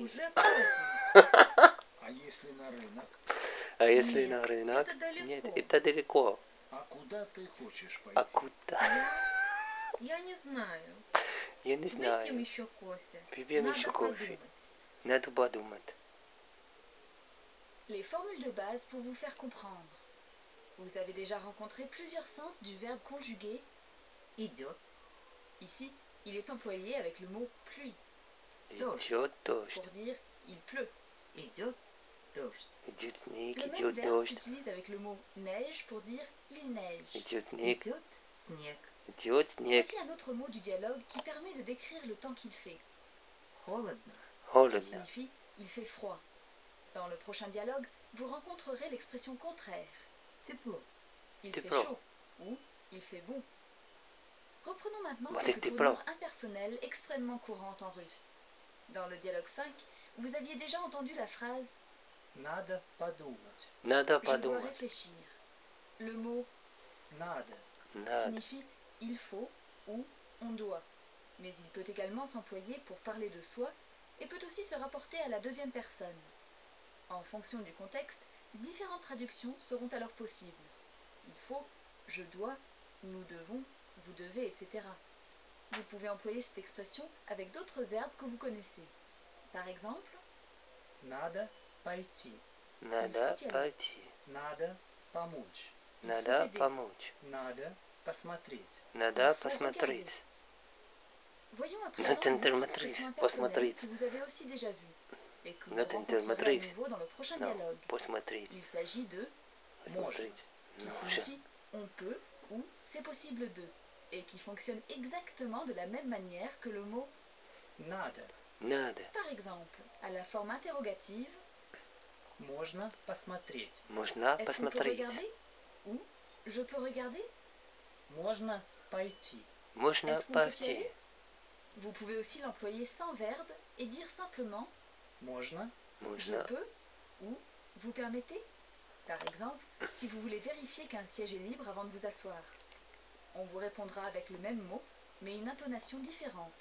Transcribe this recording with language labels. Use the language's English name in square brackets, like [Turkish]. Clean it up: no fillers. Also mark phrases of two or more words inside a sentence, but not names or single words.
[Russian] уже поздно. А если на рынок? А если Нет, на рынок? это далеко. Нет, это далеко. А куда ты хочешь А пойти? куда? Я не знаю. Я не Выпьем знаю. еще кофе. Выпьем Надо еще кофе. подумать. Надо подумать. [French] Les formules de base pour vous faire comprendre. Vous avez déjà rencontré plusieurs sens du verbe conjugué. [Russian] Идет. [French] Ici, il est employé avec le mot pluie [Russian] Идет дождь. [French] pour dire il pleut. [Russian] Идет дождь. Идет снег, [French] Le même [Russian] идет [French] verbe [Russian] дождь. [French] s'utilise avec le mot neige pour dire il neige. [Russian] Идет снег, Идет снег. идет снег. [French] Voici un autre mot du dialogue qui permet de décrire le temps qu'il fait. [Russian] Холодно. [French] Qui [Russian] Холодно. [French] signifie il fait froid. Dans le prochain dialogue, vous rencontrerez l'expression contraire. [Russian] Тепло. [French] Il T'es fait pro. chaud ou il fait bon. Reprenons maintenant Bah, quelques t'es tournures pro. impersonnelles extrêmement courantes en russe. Dans le dialogue 5, vous aviez déjà entendu la phrase [Russian] Надо подумать. Надо [French] « je dois [Russian] подумать. [French] réfléchir ». Le mot [Russian] Надо. Надо. [French] signifie « il faut » ou « on doit », mais il peut également s'employer pour parler de soi et peut aussi se rapporter à la deuxième personne. En fonction du contexte, différentes traductions seront alors possibles. Il faut, je dois, nous devons, vous devez, etc. Vous pouvez employer cette expression avec d'autres verbes que vous connaissez. Par exemple, [Russian] Надо пойти. Надо [French] faut y aller. [Russian] пойти. Надо помочь. [French] Il [Russian] Надо [French] faut aider. [Russian] помочь. Надо посмотреть. Надо [French] faut [Russian] посмотреть. [French] Voyons à Notre présent une autre intermatrice, expression pas impersonnelle [Russian] смотреть. [French] que vous avez aussi déjà vue et que vous Notre rencontrerez à intermatrice. nouveau dans le prochain Non, dialogue. [Russian] посмотреть. [French] Il s'agit de [Russian] Посмотреть. [French] qui Non, je... signifie on peut ou c'est possible de et qui fonctionne exactement de la même manière que le mot [Russian] Надо. Надо. [French] par exemple à la forme interrogative. [Russian] Можно посмотреть. Можно [French] Est-ce qu'on peut [Russian] посмотреть. [French] regarder ou je peux regarder? [Russian] Можно пойти. Можно [French] Est-ce qu'on peut y [Russian] пойти. [French] aller? Vous pouvez aussi l'employer sans verbe et dire simplement [Russian] Можно. [French] je [Russian] Можно. [French] peux ou vous permettez. Par exemple, si vous voulez vérifier qu'un siège est libre avant de vous asseoir. On vous répondra avec le même mot, mais une intonation différente.